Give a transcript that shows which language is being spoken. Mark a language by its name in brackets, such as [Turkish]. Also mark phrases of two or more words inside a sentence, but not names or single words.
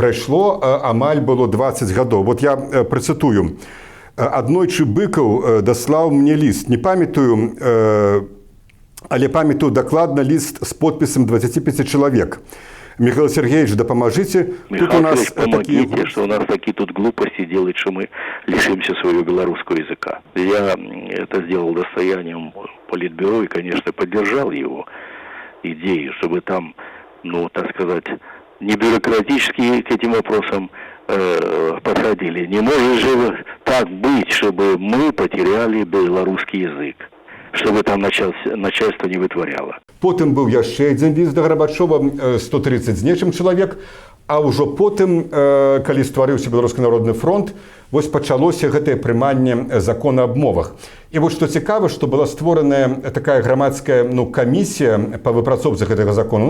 [Belarusian] Прайшло амаль было 20 гадоў. Вот я працытую. Аднойчы Быкаў даслаў мне ліст. Не памятаю, але памятаю дакладна ліст з подпісам 25 чалавек. Михаил Сергеевич, дапамажыце. [Russian] Тут у нас помогите, что у нас такие тут глупости делают, что мы лишимся своего белорусского языка. Я это сделал достоянием Политбюро и, конечно, поддержал его идею, чтобы там, так сказать, не бюрократически к этим вопросам подходили. Не может же так быть, чтобы мы потеряли белорусский язык, чтобы там начальство не вытворяло. [Belarusian] Потым быў яшчэ адзін ліст да Гарбачова, 130 з нечым чалавек, а ўжо потым, калі стварыўся Беларускі народны фронт, вось пачалося гэтае прыманне закона аб мовах. І вось што цікава, што была створаная такая грамадская камісія па выпрацоўцы гэтага закона.